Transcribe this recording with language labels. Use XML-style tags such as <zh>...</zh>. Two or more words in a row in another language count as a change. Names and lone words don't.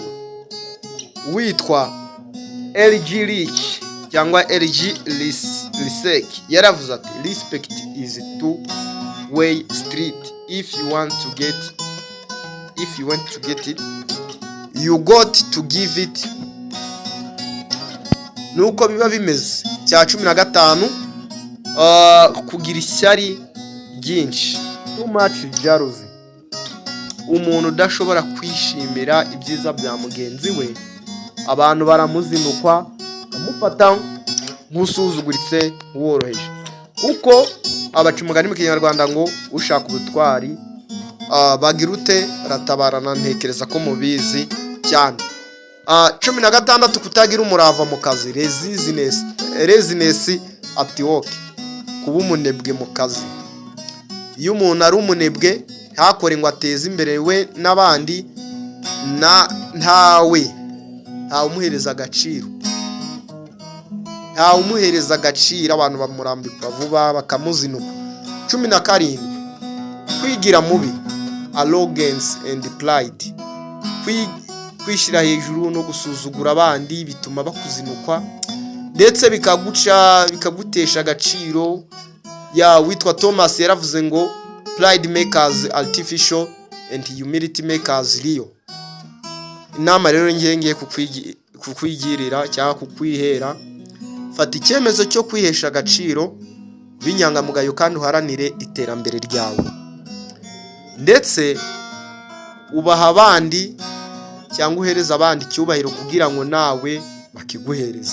<rw>Witwa LG Rich cyangwa LG Lisek yaravuze ati</rw> <en>respect is two-way street. If you want to get it you got to give it.</en> <rw>Nuko biba bimeze. Cya 15 kugira ishyari ryinshi,</rw> <en>too much jealousy.</en> <rw>Umuntu udashobora kwishimira ibyiza bya mugenzi we abantu baramuzinukwa amufata nk'usuzuguritse woroheje. Kuko abaca umugani mu Kinyarwanda ngo ushaka ubutwari bagirute ratabarana. Ntekereza ko mubizi cyane. 16 kutagira umurava mu kazi,</rw> <en>laziness at work,</en> <rw>kuba umunebwe mu kazi. Iyo umuntu ari umunebwe ntakore ngo ateze imbere we n'abandi ntawe umuhereza agaciro, abantu bamurambika vuba bakamuzinuka. 17 kwigira mubi,</rw> <en>arrogance and pride,</en> <rw>kwishira hejuru no gusuzugura abandi bituma bakuzinukwa ndetse bikagutesha agaciro. Witwa Thomas yaravuze ngo</rw> <en>pride makers artificial and humility makers real.</en> <rw>Inama rero ngiye kukwigirira cyangwa kukwihera, fata icyemezo cyo kwihesha agaciro binyangamugayo kandi uharanire iterambere ryawe, ndetse ubaha abandi cyangwa uhereza abandi icyubahiro kugira ngo nawe bakiguhereze.</rw>